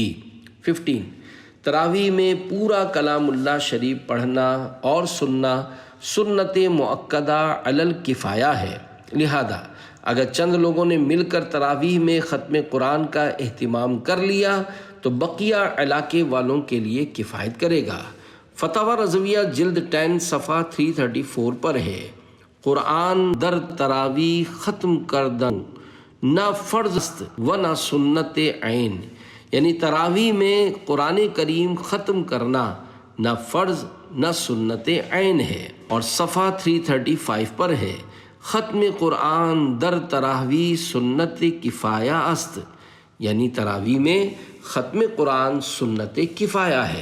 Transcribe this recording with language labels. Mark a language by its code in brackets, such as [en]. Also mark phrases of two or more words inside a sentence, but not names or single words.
[ur] 15، تراویح میں پورا کلام اللہ شریف پڑھنا اور سننا سنت مؤکدہ علی الکفایہ ہے، لہذا اگر چند لوگوں نے مل کر تراویح میں ختم قرآن کا اہتمام کر لیا تو بقیہ علاقے والوں کے لیے کفایت کرے گا۔ فتاوی رضویہ جلد 10 صفحہ 334 پر ہے، [fa] قرآن در تراویح ختم کردن نہ فرض است و نہ سنت عین، [ur] یعنی تراویح میں قرآن کریم ختم کرنا نہ فرض نہ سنت عین ہے، اور صفحہ 335 پر ہے، [fa] ختم قرآن در تراویح سنت کفایہ است، [ur] یعنی تراویح میں ختم قرآن سنت کفایہ ہے۔